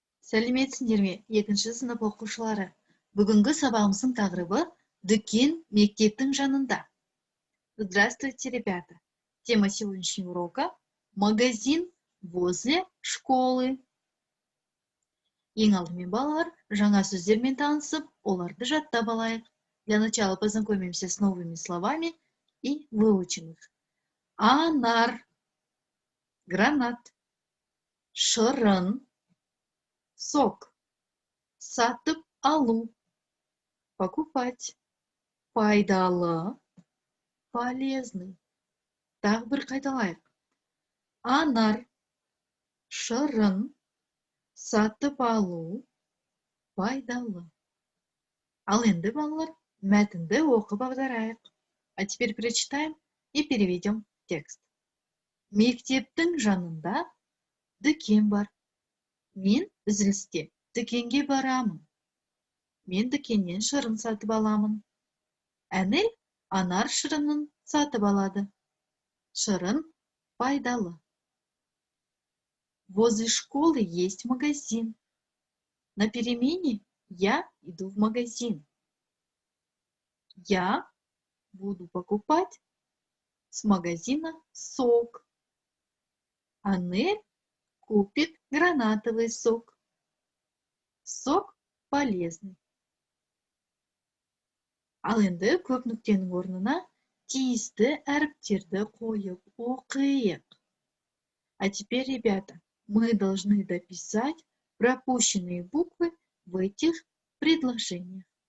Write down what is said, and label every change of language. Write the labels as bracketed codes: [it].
[kk] Сәлеметсіңдер ме, екінші сынып оқушылары. Бүгінгі сабағымыздың тақырыбы «Дүкен мектептің жанында». [ru] Здравствуйте, ребята! Тема сегодняшнего урока – магазин возле школы. [kk] Ең алдымен балалар, жаңа сөздермен танысып, оларды жаттап алайық. [ru] Для начала познакомимся с новыми словами и выучим их. [kk] Анар, гранат, шырын, сок, сатып алу, покупать, пайдалы, полезный. Тағы бір қайталайық. Анар, шырын, сатып алу, пайдалы. Ал енді балалар, мәтінді оқып аударайық. [ru] А теперь прочитаем и переведем текст. [kk] Мектептің жанында дүкен бар. Мен үзілісте дүкенге барамын. Мен дүкеннен шырын сатып аламын. Әнел анар шырынын сатып алады. Шырын пайдалы. [ru] Возле школы есть магазин. На перемене я иду в магазин. Я буду покупать с магазина сок. Анель купит гранатовый сок. Сок полезный. [kk] Ал енді көп нүктенің орнына тиісті әріптерді қойып оқиық. [ru] А теперь, ребята, мы должны дописать пропущенные буквы в этих предложениях.